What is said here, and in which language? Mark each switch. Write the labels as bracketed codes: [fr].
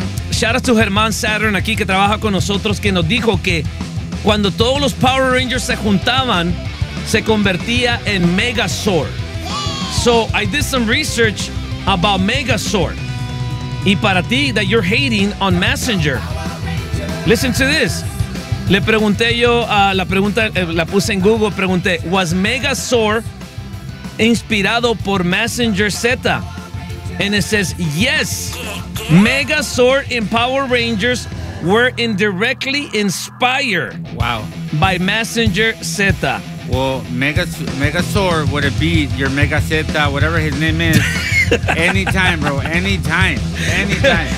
[en] Shout out to [es] Germán Saturn aquí que trabaja con nosotros, que nos dijo que cuando todos los Power Rangers se juntaban, se convertía en Megazord. [en] So I did some research about Megazord. [es] Y para ti, [en] that you're hating on Messenger. Listen to this. [es] Le pregunté yo, la puse en Google, pregunté, ¿was Megazord inspirado por Messenger Z? [en] And it says, yes, Megazord and Power Rangers were indirectly inspired by Messenger Z. Well, Megazord, would it be your Mega Z, whatever his name is, anytime, bro, anytime, anytime.